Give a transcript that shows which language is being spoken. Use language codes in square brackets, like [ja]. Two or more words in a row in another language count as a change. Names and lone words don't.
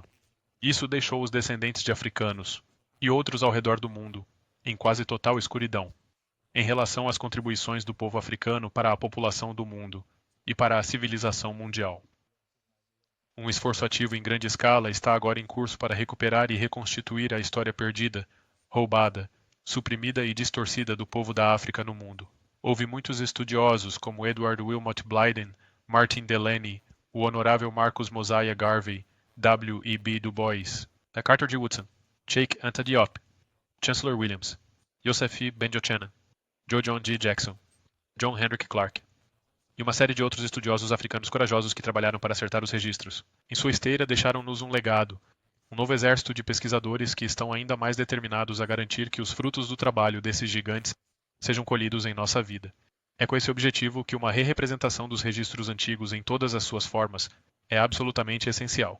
[pt] Isso deixou os descendentes de africanos e outros ao redor do mundo em quase total escuridão em relação às contribuições do povo africano para a população do mundo e para a civilização mundial. Um esforço ativo em grande escala está agora em curso para recuperar e reconstituir a história perdida, roubada, suprimida e distorcida do povo da África no mundo. Houve muitos estudiosos como Edward Wilmot Blyden, Martin Delany, o honorável Marcus Mosiah Garvey, W. E. B. Du Bois, Carter G. Woodson, Cheikh Anta Diop, Chancellor Williams, Joseph Benjochanan, John G. Jackson, John Henrik Clark, e uma série de outros estudiosos africanos corajosos que trabalharam para acertar os registros. Em sua esteira, deixaram-nos um legado, um novo exército de pesquisadores que estão ainda mais determinados a garantir que os frutos do trabalho desses gigantes sejam colhidos em nossa vida. É com esse objetivo que uma re-representação dos registros antigos em todas as suas formas é absolutamente essencial.